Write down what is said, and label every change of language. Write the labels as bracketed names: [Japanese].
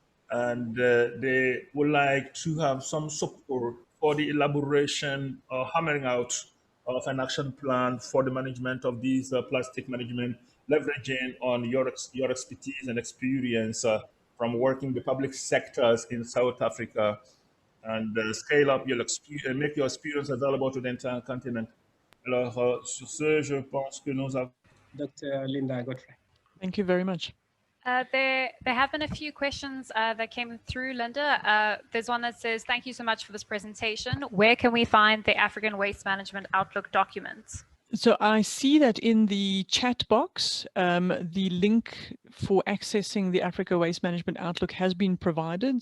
[English] and they would like to have some support for the elaboration or hammering out of an action plan for the management of these plastic management, leveraging on your expertise and experience from working the public sectors in South Africa, and scale up your experience and make your experience available to the entire continent. [French] Alors, sur ce, je pense que nous avons... [English] Dr. Linda Godfrey. Thank you very much. There have been a few questions that came through, Linda. There's one that says, thank you so much for this presentation. Where can we find the African Waste Management Outlook documents? So I see that in the chat box, the link for accessing the Africa Waste Management Outlook has been provided.